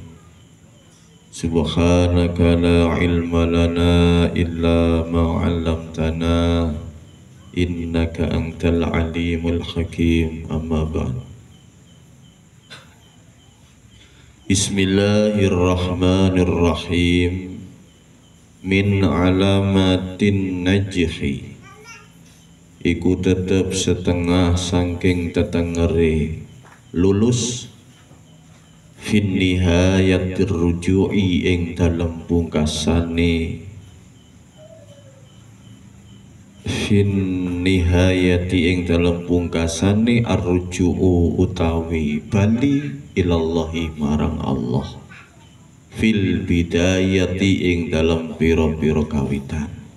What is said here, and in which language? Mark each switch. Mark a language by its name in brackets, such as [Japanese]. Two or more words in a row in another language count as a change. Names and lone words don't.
[Arabic] سبحانك لا علم لنا إلا ما علمتنا إنك أنت العليم الحكيم. أما بعد. Bismillahirrahmanirrahim. من علامات النجح, [Javanese] iku tetep setengah saking tetengere lulus, [Arabic] في النهاية الرجوع [Javanese] ing dalem pungkasane, [Arabic] في النهاية [Javanese] ing dalem pungkasane arruju'u utawi bali ilallahi marang Allah, [Arabic] في البداية [Javanese] ing dalem pira-pira kawitan.